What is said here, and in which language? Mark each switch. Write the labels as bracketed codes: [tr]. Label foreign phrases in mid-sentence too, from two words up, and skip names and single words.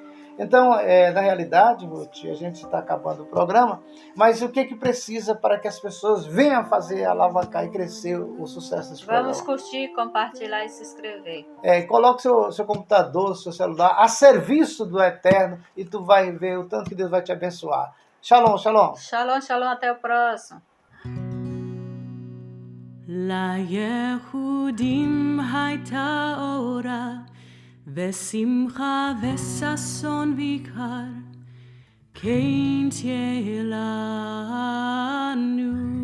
[pt] Então, na realidade, Ruth, a gente está acabando o programa, mas o que precisa para que as pessoas venham fazer alavancar e crescer o sucesso desse programa? Vamos curtir, compartilhar e se inscrever. Coloque seu computador, seu celular a serviço do Eterno e tu vai ver o tanto que Deus vai te abençoar. Shalom, shalom. Shalom, shalom, até o próximo. [he] ליהודים הייתה אורה ושמחה וששון ויקר, כן תהיה לנו.